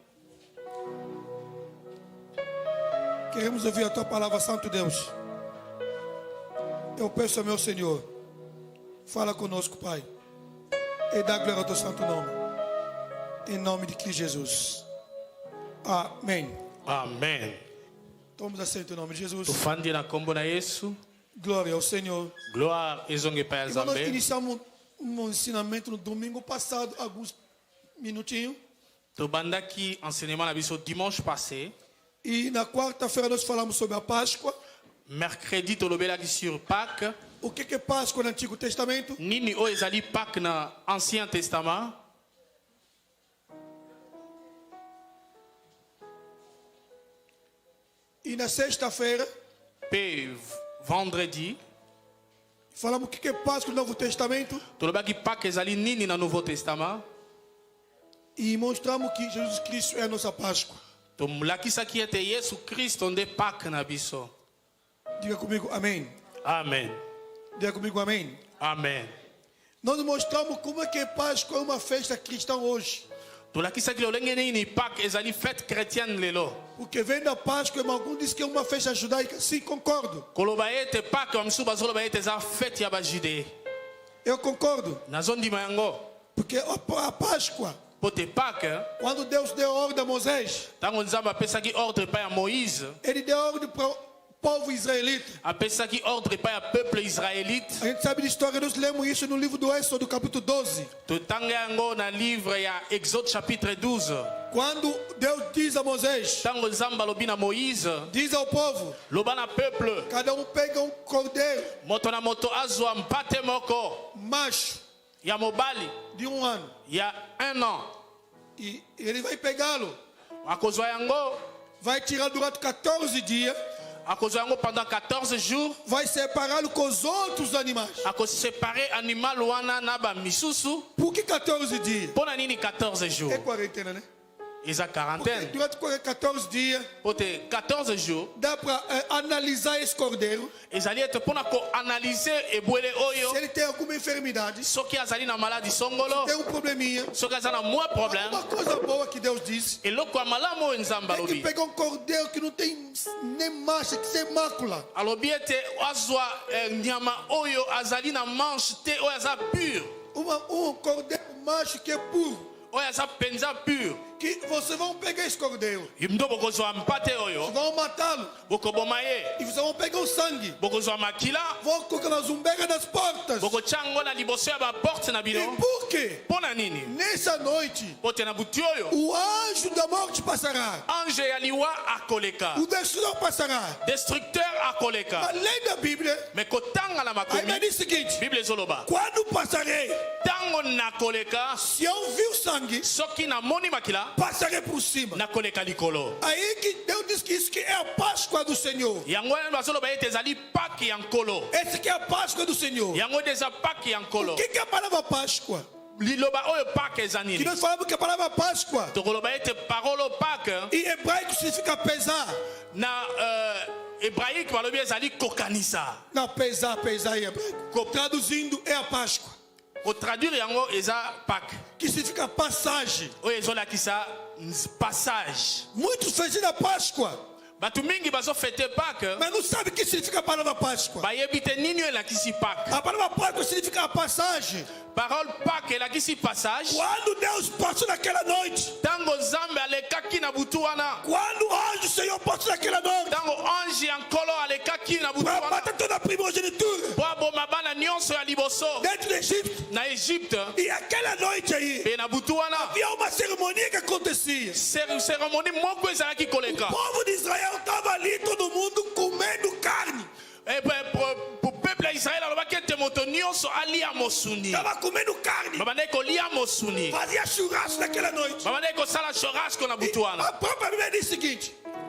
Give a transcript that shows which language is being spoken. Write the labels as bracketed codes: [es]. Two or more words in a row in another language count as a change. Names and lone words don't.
[pt] Queremos ouvir a Tua palavra, Santo Deus. Eu peço ao meu Senhor, fala conosco, Pai, e dá glória ao Teu santo nome, em nome de Cristo Jesus. Amém. [ln] Amen. [pt] Tomamos assento em nome de Jesus. [ln] Tufandi na kombo na Yesu. [pt] Glória ao Senhor. [ln] Gloire ezonge pa ya [pt] E nós [ln] Nzambe. [pt] iniciamos um ensinamento no domingo passado, alguns minutinhos. [ln] Tobandaki enseignement na biso [fr] dimanche passé. [pt] E na quarta-feira nós falamos sobre a Páscoa. [ln] Mercredi tolobelaki [fr] sur Pâques. [pt] O que é Páscoa no Antigo Testamento? [ln] Nini o ezali Pâques na Ancien Testament. [pt] E na sexta-feira [ln] Pe vendredi [pt] falamos o que é Páscoa no Novo Testamento. [ln] tolobaki Pâques ezali nini na Nouveau Testament. [pt] E mostramos que Jesus Cristo é a nossa Páscoa. [ln] Tomulakisaki ete Yesu Kristo nde Pâques na biso. [pt] Diga comigo, amém. [ln] Amen. [pt] Diga comigo, amém. [ln] Amen. [pt] Nós mostramos como é que Páscoa é uma festa cristã hoje. [ln] Tolakisaki lolenge nini Pâques ezali [fr] fête chrétienne [ln] lelo. [pt] Porque vem da Páscoa, mas alguns dizem que é uma festa judaica. Sim, concordo. [ln] Koloba ete Pâques bamisu bazoloba ete eza fête ya bajude. [pt] Eu concordo. [ln] Nazondima yango. [pt] Porque a Páscoa, [ln] Pote Pâques, [pt] quando Deus deu ordem a Moisés, [ln] tango Nzambe apesaki ordre pa ya Moïse, [pt] ele deu ordem para o povo israelita. [ln] apesaki ordre pa ya [fr] peuple israélite. [pt] A gente sabe de história, nós lemos isso no livro do Êxodo, capítulo 12. [ln] Totanga yango na livre ya Exode chapitre 12. [pt] Quando Deus diz a Moisés, [ln] Tango Nzambe alobi na Moïse, [pt] diz ao povo, [ln] loba na peuple, [pt] cada um pega um cordeiro [ln] moto na moto azwa mpate moko [pt] macho [ln] ya mobali [pt] de 1 ano. [ln] ya 1 an. [pt] E ele vai pegá-lo, [ln] Akozwa yango, [pt] vai tirar durante 14 dias, [ln] akozwa yango [fr] pendant 14 jours, [pt] vai separá-lo com os outros animais. [ln] akosepare animal wana na ba misusu. [pt] Por que 14 dias? [ln] Pona nini 14 [pt] É [ln] jours? [pt] quarentena, né? [ln] Eza [pt] Porque [ln] quarantaine. [pt] durante 14 dias, [ln] Pote 14 jours. [pt] dá para analisar esse cordeiro. [ln] Ezali ete mpona koanalyse ebwele [pt] Se [ln] oyo [pt] ele tem alguma enfermidade, [ln] soki azali na maladi songolo, [pt] tem um probleminha. [ln] soki aza na mwa problème. [pt] Uma coisa boa que Deus disse [ln] Eloko ya malamu oyo Nzambe [pt] é que [ln] alobi, [pt] pegar um cordeiro que não tem nem mancha, que sem mácula. [ln] alobi ete azwa nyama oyo azali na manche te, oyo aza pur, [pt] Um cordeiro macho que é puro. [ln] oyo aza penza pur. [pt] Que vocês vão pegar esse cordeiro, [ln] Ndo bokozwa mpate oyo, [pt] vão matá-lo [ln] bokoboma ye, [pt] e vocês vão pegar o sangue, [ln] bokozwa makila, [pt] vão colocar na zumbega das portas. [ln] bokotia yango na liboso ya baporte na [pt] E [ln] bino. [pt] por quê? [ln] Mpona nini? [pt] Nessa noite, [ln] Pote na buti oyo, [pt] o anjo da morte passará, [ln] ange ya liwa akoleka, [pt] o destruidor passará. [ln] destructeur akoleka. [pt] Além da Bíblia, [ln] Me kotanga na [pt] aí [ln] makomi, [pt] vai dizer o seguinte: [ln] Bible ezoloba, [pt] quando passarei, [ln] tango nakoleka, [pt] se eu vi o sangue, [ln] soki namoni makila, [pt] passarei por cima. [ln] nakoleka likolo. [pt] Aí que Deus diz que isso que é a Páscoa do Senhor. [ln] Yango wana bazoloba ete ezali Pâques ya nkolo. [pt] Essa que é a Páscoa do Senhor. [ln] Yango ete eza Pâques ya nkolo. [pt] O que é a palavra Páscoa? [ln] Liloba oyo Pâques eza [pt] Que [ln] nini? [pt] nós falamos que a palavra Páscoa [ln] Tokoloba ete parolo Pâques [pt] em hebraico significa pesar. [ln] na hébraïque balobi ezali kokanisa. [pt] Não, pesar em hebraico. Traduzindo é a Páscoa. [ln] Kotraduire yango eza Pâques. [pt] Que significa passagem. [ln] Oyo ezolakisa passage. [pt] Muitos fazem a Páscoa, [ln] Bato mingi bazofete Pâques, [pt] mas não sabem o que significa a palavra Páscoa. [ln] bayebi te nini oyo elakisi Pâques. [pt] A palavra Páscoa significa a passagem. [ln] Parole Pâques elakisi passage. [pt] Quando Deus passou naquela noite, [ln] Tango Nzambe alekaki na butu wana, [pt] quando o anjo do Senhor passou naquela noite, [ln] tango ange ya nkolo alekaki na butu [pt] para [ln] wana, [pt] matar toda a primogenitura [ln] po aboma bana nyonso ya liboso [pt] dentro do Egito. [ln] na Égypte. [pt] E aquela noite aí, [ln] Pe na butu wana, [pt] havia uma cerimônia que acontecia. [ln] cérémonie moko ezalaki [pt] O [ln] koleka. [pt] povo de Israel estava ali, todo mundo comendo carne. [ln] Po peuple ya Israel alobaki ete moto nyonso alia mosuni. [pt] Estava comendo carne. [ln] Babandaki kolia mosuni. [pt] Fazia churrasco naquela noite. [ln] Babandaki kosala churrasco na butu wana. [pt] A própria Bíblia diz o seguinte: